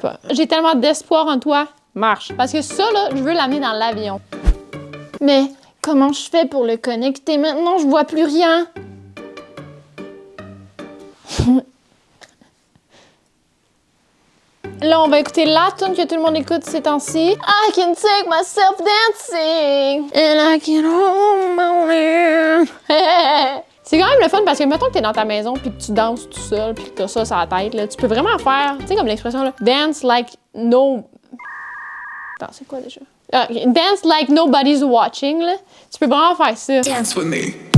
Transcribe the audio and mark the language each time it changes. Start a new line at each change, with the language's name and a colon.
French: J'ai tellement d'espoir en toi. Marche. Parce que ça, là, je veux l'amener dans l'avion. Mais comment je fais pour le connecter maintenant? Je vois plus rien. Là, on va écouter la tune que tout le monde écoute ces temps-ci.
English: I can take myself dancing and I can hold my hand.
French: C'est quand même le fun parce que mettons que t'es dans ta maison puis que tu danses tout seul puis que t'as ça sur la tête, là, tu peux vraiment faire, tu sais comme l'expression là,
English: dance like no...
French: Attends, c'est quoi déjà?
English: Dance like nobody's watching,
French: là. Tu peux vraiment faire ça.
English: Dance with me.